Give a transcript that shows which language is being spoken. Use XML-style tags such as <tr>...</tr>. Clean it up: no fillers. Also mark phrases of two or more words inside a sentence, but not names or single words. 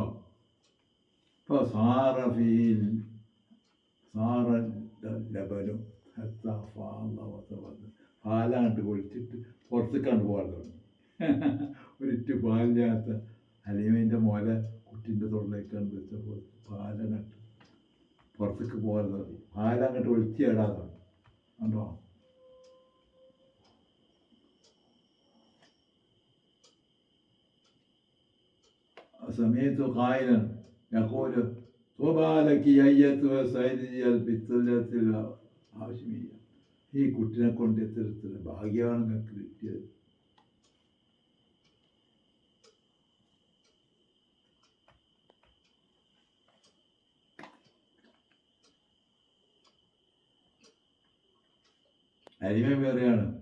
<ml>ഇപ്പോൾ ലബനും പാലാണ്ട് കൊളിച്ചിട്ട് പുറത്തേക്കാണ്ട് പോകാൻ തുടങ്ങി. ഒരിറ്റ് പാലില്ലാത്ത ഹലീമേൻ്റെ മുല കുട്ടീൻ്റെ തൊള്ളേക്കാണ്ട് വെച്ചപ്പോൾ പാലങ്ങട്ട് പുറത്തേക്ക് പോകാൻ തുടങ്ങി. പാലങ്ങോട്ട് ഒഴിച്ചിടാൻ തുടങ്ങി കണ്ടോ.</ml> <ar>سمعت قائلا يقول طوبى لك أيتها السيدة البتلة الهاشمية.</ar> <ml>ഈ കുട്ടിനെ കൊണ്ട് എത്ര ഭാഗ്യമാണ് നിങ്ങൾക്ക് കിട്ടിയത്. അരിമ വേറെയാണ്.</ml>